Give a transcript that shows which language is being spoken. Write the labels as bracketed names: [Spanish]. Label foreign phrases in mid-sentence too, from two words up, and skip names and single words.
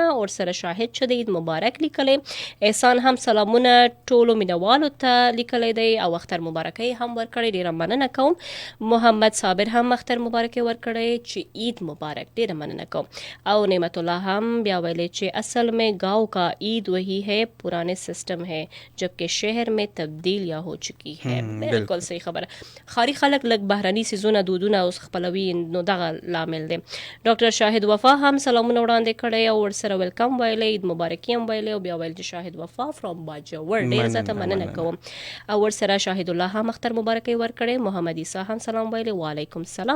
[Pashto] ورسره شاهد چې دی عید مبارک لیکلی. احسان هم سلامونه ټولو مینوالو ته لیکلی دی او اختر مبارکۍ هم ورکړی، ډېره مننه کوم. محمد صابر هم اختر مبارکۍ ورکړی چې عید مبارک، ډېره مننه کوم. او نعمت الله هم بیا ویلی چې [Urdu] اصل میں گاؤں کا عید وہی ہے، پرانے سسٹم ہے جبکہ شہر میں تبدیل یا ہو چکی ہے. [Pashto] بالکل صحیح خبره. ښاري خلک لږ بهرني څیزونه دودونه اوس خپلوي، نو دغه لامل دی. ډاکټر شاهد وفا هم سلامونه وړاندې کړی او ورسره ویلکم ویلی، عید مبارکي هم ویلی او بیا ویل چې شاهد وفا فرام باجوړ، ډېر زیاته مننه کوم. او ورسره شاهد الله هم اختر مبارکۍ ورکړی. محمد عیسی هم سلام ویلی، وعلیکم السلام.